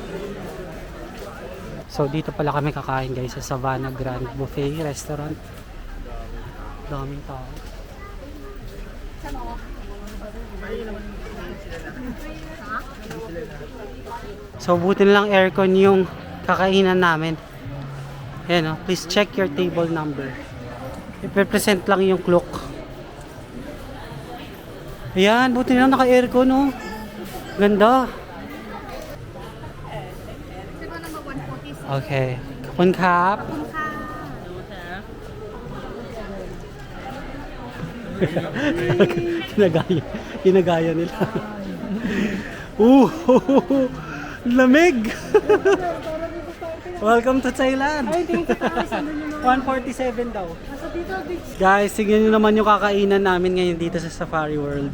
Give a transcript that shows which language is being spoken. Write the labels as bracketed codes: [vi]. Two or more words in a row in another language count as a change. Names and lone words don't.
[tl] So dito pala kami kakain guys sa Savannah Grand Buffet Restaurant. Daming tao. So buti na lang aircon yung kakainan namin. Ayan, [en] please check your table number. [tl] I-present lang yung clock. Ayan, buti na lang naka-aircon oh. Ganda. Okay. [th] ขอบคุณครับ ขอบคุณค่ะ [tl] Kinagaya nila. Lamig! [en] Welcome to Thailand! [tl] Ay, tingin kita kasi andun yung mga... 147 daw. Nasa dito, beach. Guys, tingnan nyo naman yung kakainan namin ngayon dito sa Safari World.